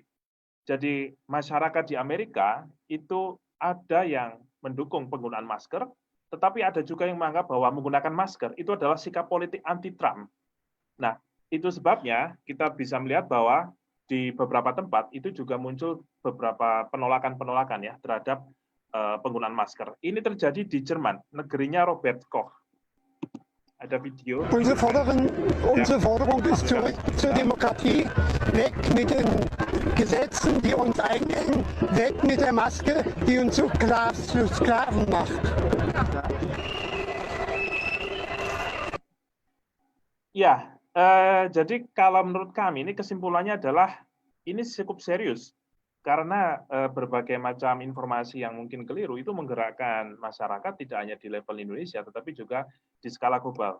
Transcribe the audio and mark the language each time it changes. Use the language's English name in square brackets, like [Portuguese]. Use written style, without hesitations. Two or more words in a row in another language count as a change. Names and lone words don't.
[Indonesian] Jadi masyarakat di Amerika itu ada yang mendukung penggunaan masker, tetapi ada juga yang menganggap bahwa menggunakan masker itu adalah sikap politik anti-Trump. Nah, itu sebabnya kita bisa melihat bahwa di beberapa tempat itu juga muncul beberapa penolakan-penolakan ya terhadap penggunaan masker. Ini terjadi di Jerman, negerinya Robert Koch. Ada video. [German] Unsere Forderung ist zurück zur Demokratie, weg mit den Gesetzen, die uns einengen, weg mit der Maske, die uns zu Sklaven macht. [Indonesian] Ya, jadi kalau menurut kami ini kesimpulannya adalah ini cukup serius karena berbagai macam informasi yang mungkin keliru itu menggerakkan masyarakat tidak hanya di level Indonesia tetapi juga di skala global.